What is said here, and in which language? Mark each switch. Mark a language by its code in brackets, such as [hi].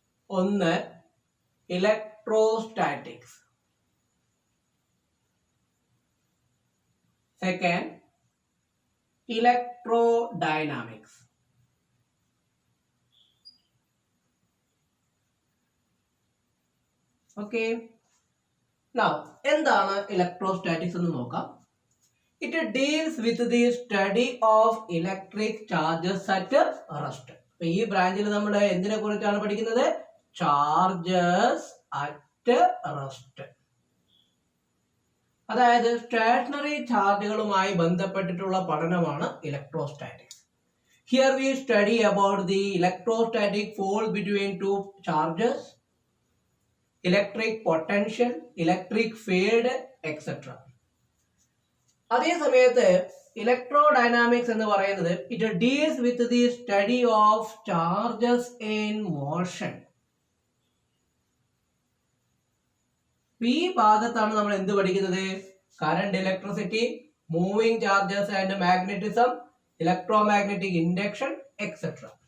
[ml] ഒന്ന് electrostatics, second electrodynamics. Okay, now എന്താണ് electrostatics എന്ന് നോക്കാം. [en] It deals with the study of electric charges at rest. [ml] ഈ ബ്രാഞ്ചിൽ നമ്മൾ എന്തിനെ കുറിച്ചാണ് പഠിക്കുന്നത്? [en] Charges at rest. [ml] അതായത് സ്റ്റേഷനറി ചാർജുകളുമായി ബന്ധപ്പെട്ടിട്ടുള്ള പഠനമാണ് electrostatics. [en] Here we study about the electrostatic force between two charges, electric potential, electric field, etc. [ml] അതേ സമയത്ത് ഇലക്ട്രോഡൈനാമിക്സ് എന്ന് പറയുന്നത് [en] It deals with the study of charges in motion. [ml] ഈ ഭാഗത്താണ് നമ്മൾ എന്ത് പഠിക്കുന്നത്? [en] Current, electricity, moving charges and magnetism, electromagnetic induction, etcetera.